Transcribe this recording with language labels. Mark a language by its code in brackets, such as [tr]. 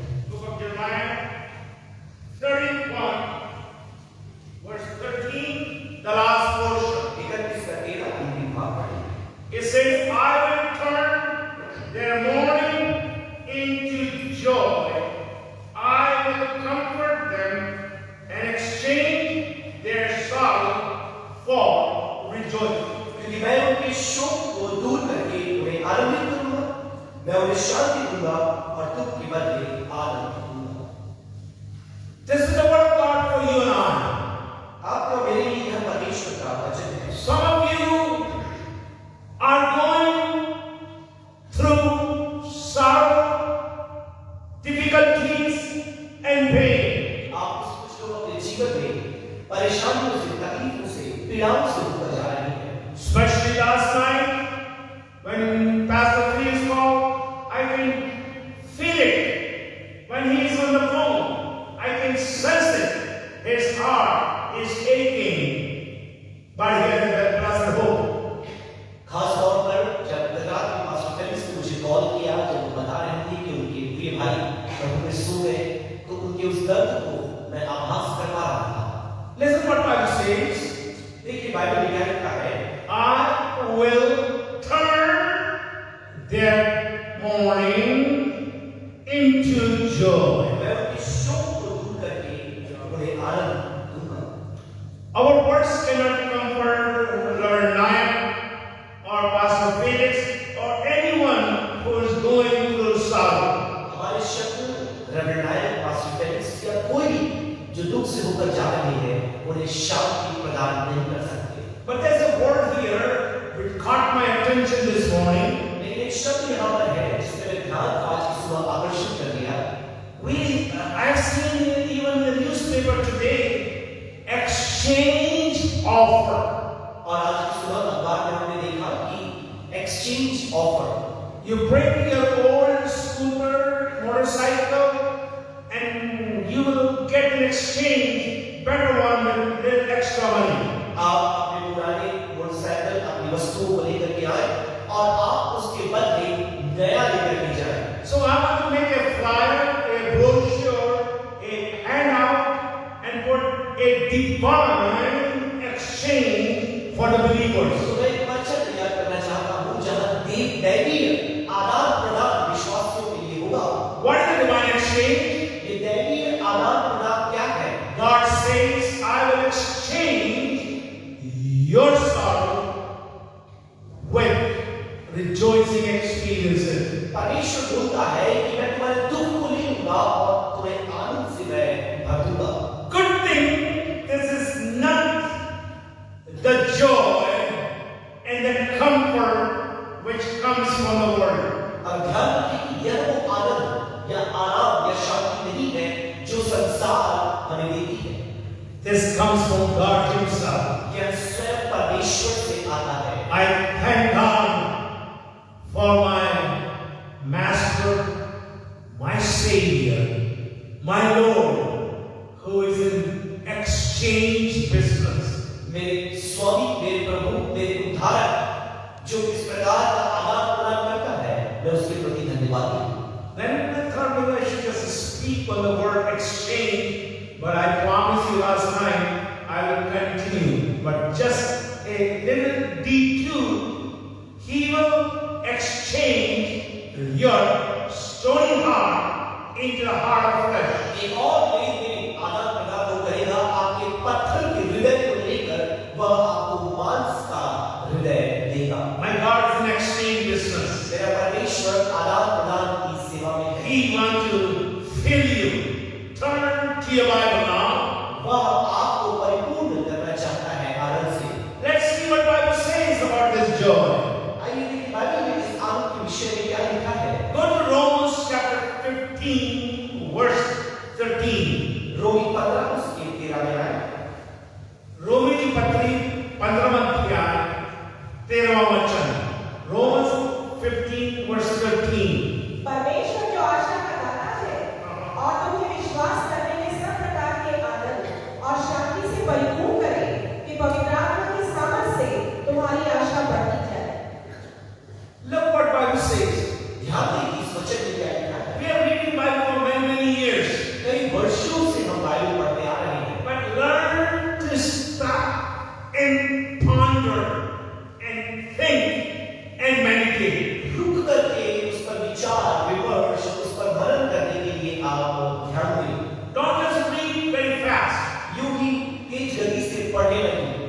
[en] Book of Jeremiah 31 verse 13, the last portion. [hi] 31 का 13 अंतिम भाग पढ़ेंगे। [en] It says, I will turn their mourning into joy. I will comfort them and exchange their sorrow for rejoicing. [hi] क्योंकि मैं उनके शोक को दूर करके उन्हें आनंदित करूंगा, मैं उन्हें शांति दूंगा और दुख के बदले आनंद दूंगा। [en] This is the word of God for you and I. [hi] आपका मेरे लिए यह परमेश्वर का वचन है। [en] Some of you are going through sorrow, difficulties, and pain. [hi] आप कुछ लोग अपने जीवन में परेशानियों से, तकलीफों से, पीड़ाओं से होकर जा रहे हैं। [en] Especially last night when Pastor Freeze called, I can feel it when he is on the phone. I can sense it. His heart is aching, but he has that blessed hope. [hi] खास तौर पर जब गुजरात में pastor Felix ने मुझे call किया तो वो बता रहे थे कि उनके प्रिय भाई प्रभु में सो गए, तो उनके उस दर्द को मैं आभास कर पा रहा था। [en] Listen what Bible says. [hi] देखिए बाइबल में क्या लिखा है, [en] I will turn their mourning into joy. [hi] मैं उनके शोक को दूर करके उन्हें आनंद दूंगा। [en] Our words cannot comfort Reverend Nayak or Pastor Felix or anyone who is going through sorrow. [hi] हमारे शब्द रेवरेंड नायक, पास्टर फेलिक्स या कोई भी जो दुख से होकर जा रहे हैं उन्हें शांति प्रदान नहीं कर सकते। [en] But there's a word here which caught my attention this morning. [hi] लेकिन एक शब्द यहाँ पर है जिसने मेरे ध्यान आज की सुबह आकर्षित कर दिया। [en] I have seen even in the newspaper today, exchange offer. [hi] और आज की सुबह अखबार में हमने देखा कि exchange offer. [en] You bring your old scooter, motorcycle, and you will get in exchange better one with little extra money. [hi] आप अपने पुराने मोटरसाइकिल, अपनी वस्तुओं को लेकर के आए और आप उसके बदले नया लेकर के जाए। [en] So I want to make a flyer, a brochure, a handout, and put a divine exchange for the believers. [hi] तो मैं एक पर्चा तैयार करना चाहता हूँ जहाँ दैवीय आदान प्रदान विश्वासियों के लिए होगा। [en] What is the divine exchange? [hi] ये दैवीय आदान प्रदान क्या है? [en] God says, I will exchange your sorrow with rejoicing experiences. [hi] परमेश्वर बोलता चुका है कि मैं तुम्हारे दुख को ले लूंगा और तुम्हें आनंद से मैं भर दूंगा। [en] Good thing, this is not the joy and the comfort which comes from the world. [hi] अब ध्यान रखें कि यह वो आनंद या आराम या शांति नहीं है जो संसार हमें देती है। [en] This comes from God Himself. [hi] यह स्वयं परमेश्वर से आता है। [en] I thank God for my Master, my Savior, my Lord, who is in exchange business. [hi] मेरे स्वामी, मेरे प्रभु, मेरे उद्धारक जो इस प्रकार का आदान प्रदान करता है, मैं उसके प्रति धन्यवाद हूँ। [en] Then I thought maybe I should just speak on the word exchange, but I promised you last night I will continue. But just a little detour, He will exchange your stony heart into the heart of flesh. [hi] एक और लेन then आदान प्रदान वो करेगा आपके पत्थर के हृदय को लेकर, वह आपको मांस का हृदय देगा। [en] My God is in exchange business. [hi] मेरा परमेश्वर आदान प्रदान की सेवा में है। [en] He wants to fill you. Turn to your Bible now. [hi] वह आपको परिपूर्ण करना चाहता है आनंद से। [en] Let's see what Bible says about this joy. [hi] आइए देखिए बाइबल में इस आनंद के विषय में क्या लिखा है। [en] Go to Romans chapter 15, verse 13. [hi] रोमी 15 उसके 13 में आए। रोमी की पत्री 15वां अध्याय 13वां वचन। [en] Romans 15, verse 13. [hi] परमेश्वर जो आशा का दाता है और तुम्हें विश्वास करने में सब प्रकार के आनंद और शांति से परिपूर्ण करे कि पवित्र आत्मा की सामर्थ से तुम्हारी आशा बढ़ती जाए। [en] Look what Bible says. [hi] ध्यान दें कि इस वचन में क्या लिखा है। [en] We have reading Bible for many, many years. [hi] कई वर्षों से हम बाइबल पढ़ते आ रहे हैं, [en] But learn to stop and ponder and think and meditate. [hi] रुक करके उस पर विचार विमर्श, उस पर मनन करने के लिए आप ध्यान दें। [en] Don't just read very fast. [hi] यूं ही तेज गति से पढ़ने लगे।